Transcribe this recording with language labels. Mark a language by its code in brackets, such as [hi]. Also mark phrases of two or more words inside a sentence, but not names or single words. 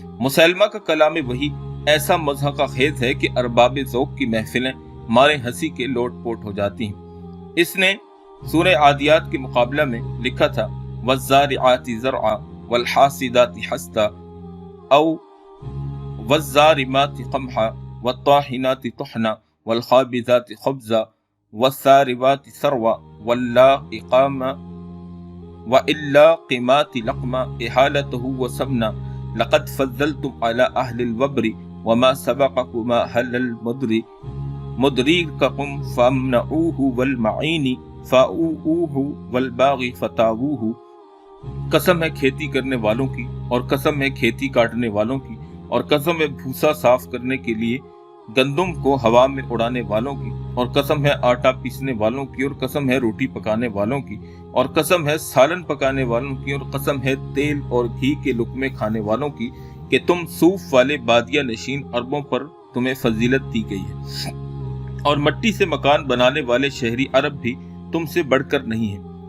[hi] मुसैलमा का कलाम वही ऐसा मज़हक़ का खेज है कि अरबाब ज़ौक़ की महफिलें मारे हंसी के लोट पोट हो जाती हैं। इसने सूरह आदियात के मुकाबला में लिखा था, [ar] والزارعات زرعا والحاصدات حصدا أو والذاريات قمحا والطاحنات طحنا والخابزات خبزا والثاردات ثردا واللاقمة واللاقمات لقما إهالته وسمنا لقد فضلتم على أهل الوبر وما سبقكم أهل المدر ريفكم فامنعوه والمعني فآووه والباغي فناوئوه. [hi] कसम है खेती करने वालों की और कसम है खेती काटने वालों की और कसम है भूसा साफ करने के लिए गंदुम को हवा में उड़ाने वालों की और कसम है आटा पीसने वालों की और कसम है रोटी पकाने वालों की और कसम है सालन पकाने वालों की और कसम है तेल और घी के लुक़मे खाने वालों की कि तुम सूफ वाले बादिया नशीन अरबों पर तुम्हें फजीलत दी गई है और मट्टी से मकान बनाने वाले शहरी अरब भी तुमसे बढ़कर नहीं है।